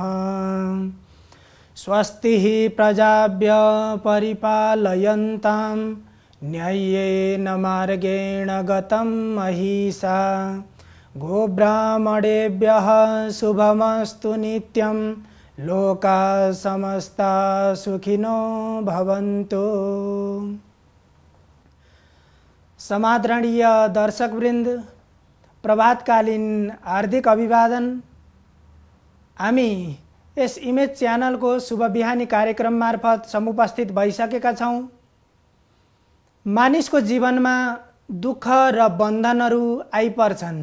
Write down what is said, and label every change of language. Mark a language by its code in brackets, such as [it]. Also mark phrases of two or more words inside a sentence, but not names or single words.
[sa] स्वस्तिः प्रजाभ्य परिपालयन्तां न्याय्येन मार्गेण गतं महिषा गोब्राह्मणेभ्यः शुभमस्तु नित्यं लोका समस्ता सुखिनो भवन्तु। [ne] समादरणीय दर्शकवृन्द, प्रभातकालीन हार्दिक अभिवादन। हामी यस इमेज च्यानलको शुभ बिहानी कार्यक्रम मार्फत समुपस्थित भइसकेका छौँ। मानिसको जीवनमा दुःख र बन्धनहरू आइपर्छन्।